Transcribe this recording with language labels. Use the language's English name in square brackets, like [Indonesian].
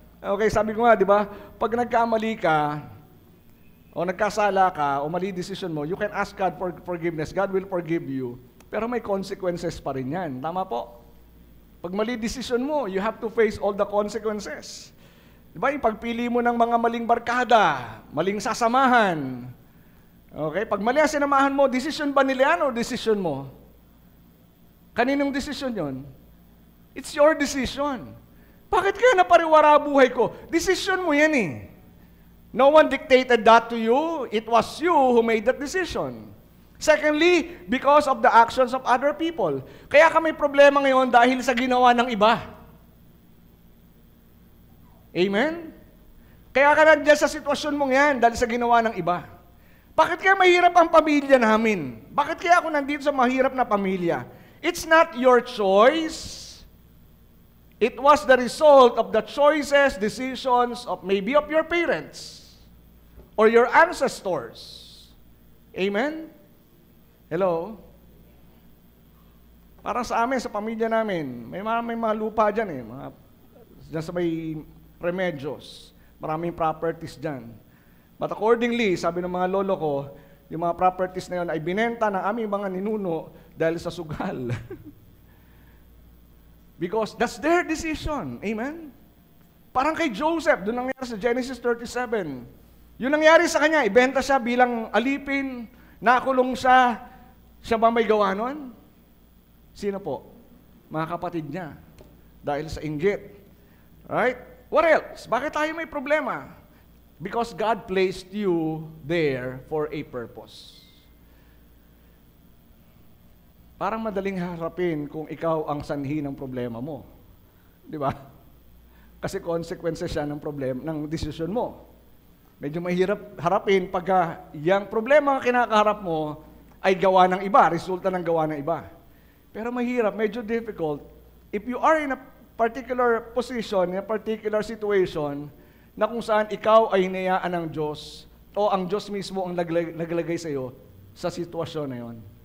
[Filipino] Okay, sabi ko nga, di ba, pag nagkamali ka, o nagkasala ka, o mali decision mo, [English] you can ask God for forgiveness. God will forgive you. [Filipino] Pero may consequences pa rin yan. Tama po? Pag mali decision mo, [English] you have to face all the consequences. [Filipino] Diba, yung pagpili mo ng mga maling barkada, maling sasamahan. Okay, pag mali ang sinamahan mo, decision ba nila yan o decision mo? Kaninong decision yon? [English] It's your decision. [Filipino] Bakit kaya napariwara buhay ko? Decision mo yan eh. [English] No one dictated that to you. It was you who made that decision. Secondly, because of the actions of other people. [Filipino] Kaya ka may problema ngayon dahil sa ginawa ng iba. Amen? Kaya ka nandiyan sa sitwasyon mong yan dahil sa ginawa ng iba. Bakit kaya mahirap ang pamilya namin? Bakit kaya ako nandito sa mahirap na pamilya? [English] It's not your choice. It was the result of the choices, decisions of maybe of your parents or your ancestors. [Filipino] Amen? Hello? Parang sa amin, sa pamilya namin, may mga lupa dyan eh. Dyan sa may Remedios. Maraming properties dyan. [English] But accordingly, [Filipino] sabi ng mga lolo ko, yung mga properties na yun ay binenta ng aming mga ninuno dahil sa sugal. [English] Because that's their decision. [Filipino] Amen? Parang kay Joseph, doon nangyari sa Genesis 37. Yung nangyari sa kanya, ibenta siya bilang alipin, nakulong siya, siya ba may gawa nun? Sino po? Mga kapatid niya. Dahil sa inggit. Right? [English] What else? [Filipino] Bakit tayo may problema? [English] Because God placed you there for a purpose. [Filipino] Parang madaling harapin kung ikaw ang sanhi ng problema mo. Di ba? Kasi consequences siya ng problema, ng desisyon mo. Medyo mahirap harapin pagka yung problema na kinakaharap mo ay gawa ng iba, resulta ng gawa ng iba. Pero mahirap, medyo difficult. [English] If you are in a particular position, in a particular situation, [Filipino] na kung saan ikaw ay hinayaan ng Diyos, o ang Diyos mismo ang naglagay sa iyo sa sitwasyon na yon.